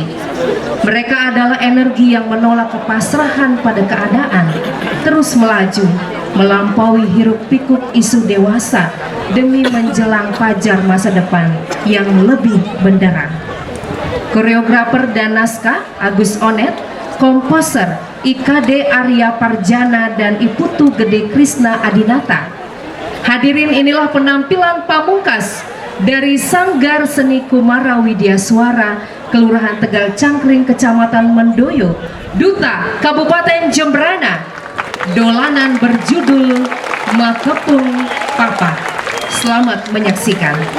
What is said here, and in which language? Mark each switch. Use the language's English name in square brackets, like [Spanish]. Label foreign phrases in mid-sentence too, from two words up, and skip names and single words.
[Indonesian] Mereka adalah energi yang menolak kepasrahan pada keadaan, terus melaju, melampaui hiruk pikuk isu dewasa demi menjelang fajar masa depan yang lebih benderang. Koreografer dan naskah Agus Onet, komposer IKD Arya Parjana dan Iputu Gede Krisna Adinata. Hadirin, inilah penampilan pamungkas dari Sanggar Seni Kumara Widya Suara, Kelurahan Tegal Cangkring, Kecamatan Mendoyo, Duta Kabupaten Jembrana. Dolanan berjudul Makepung Papa. Selamat menyaksikan.